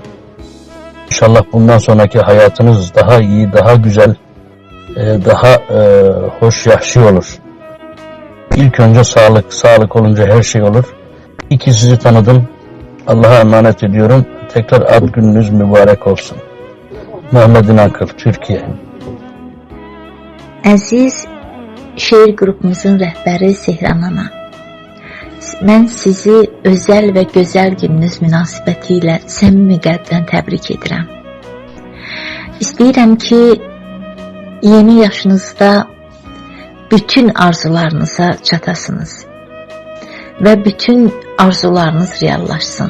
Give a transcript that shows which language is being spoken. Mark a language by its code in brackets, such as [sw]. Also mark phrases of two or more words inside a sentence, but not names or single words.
[tr] İnşallah bundan sonraki hayatınız daha iyi, daha güzel, daha hoş, yaşlı olur. İlk önce sağlık, sağlık olunca her şey olur. İyi ki sizi tanıdım. Allah'a emanet ediyorum. Tekrar ad gününüz mübarek olsun. Muhammed İnakıl, Türkiye. [az] Əziz şeir qrupumuzun rəhbəri Sehran ana, mən sizi özəl və gözəl gününüz münasibətilə səmimi qəlbdən təbrik edirəm. İstəyirəm ki, yeni yaşınızda bütün arzularınıza çatasınız və bütün arzularınız reallaşsın.